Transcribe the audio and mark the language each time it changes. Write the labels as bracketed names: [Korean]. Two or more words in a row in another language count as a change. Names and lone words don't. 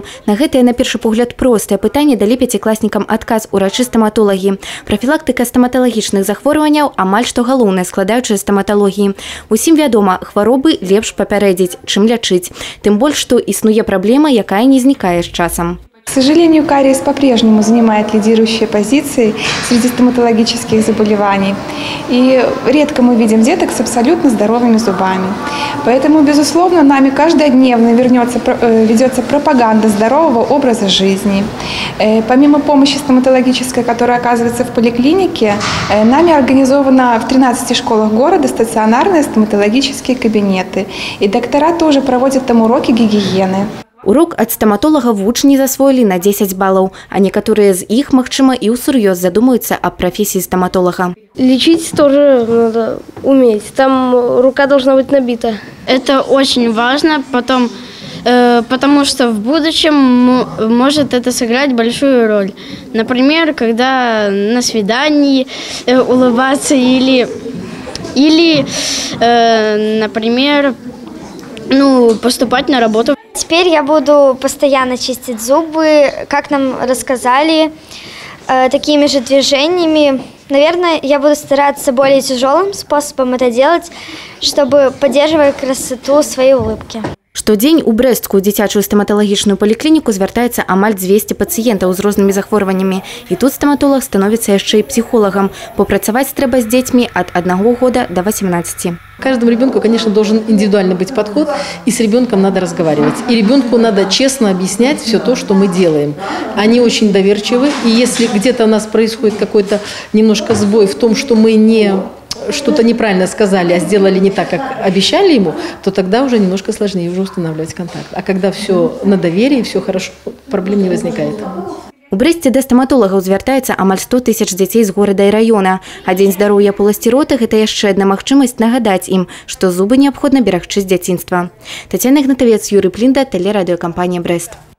[Belarusian] На гэтае, на першы погляд, простае пытанне далі пяцікласнікам адказ урачы стаматолагі. Прафілактыка стаматалагічных захворванняў амаль што галоўнае складаючае стаматалогіі. Усім вядома, хваробы лепш папярэдзіць, чым лячыць. Тым больш, што існуе праблема, якая не знікае з часам. [Russian] К сожалению, кариес по-прежнему занимает лидирующие позиции среди стоматологических заболеваний. И редко мы видим деток с абсолютно здоровыми зубами. Поэтому, безусловно, нами каждодневно ведется пропаганда здорового образа жизни. Помимо помощи стоматологической, которая оказывается в поликлинике, нами организовано в 13 школах города стационарные стоматологические кабинеты. И доктора тоже проводят там уроки гигиены. [Belarusian] Урок ад стаматолага вучні засвоілі на 10 балаў, а некаторыя з іх, магчыма, і ўсур'ёз задумаюцца аб прафесіі стоматолога. [Russian] Лечить тоже надо уметь. Там рука должна быть набита. Это очень важно, потому что в будущем может это сыграть большую роль. Например, когда на свидании улыбаться или например, поступать на работу. Теперь я буду постоянно чистить зубы, как нам рассказали, такими же движениями. Наверное, я буду стараться более тяжелым способом это делать, чтобы поддерживать красоту своей улыбки. [Belarusian] Штодзень у брэсцкую дзіцячую стаматалагічную паліклініку звяртаецца амаль 200 пацыентаў з рознымі захворваннямі. І тут стаматолог становіцца яшчэ і псіхолагам, бо працаваць трэба з дзецьмі ад 1 года до 18. [Russian] Каждому ребенку, конечно, должен индивидуальный быть подход, и с ребенком надо разговаривать. И ребенку надо честно объяснять все то, что мы делаем. Они очень доверчивы, и если где-то у нас происходит какой-то немножко сбой в том, что мы что-то неправильно сказали, а сделали не так, как обещали ему, то тогда уже немножко сложнее уже устанавливать контакт. А когда все на доверии, все хорошо, проблем не возникает. [Belarusian] У Брэсце да стаматолагаў звяртаецца амаль 100 тысяч дзяцей з горада і раёна. А дзень здароўя поласцірота – гэта яшчэ адна магчымасць нагадаць ім, што зубы неабходна берагчы з дзяцінства. Тацяна Ігнатавец, Юрый Плінда, тэлерадыёкампанія «Брэст».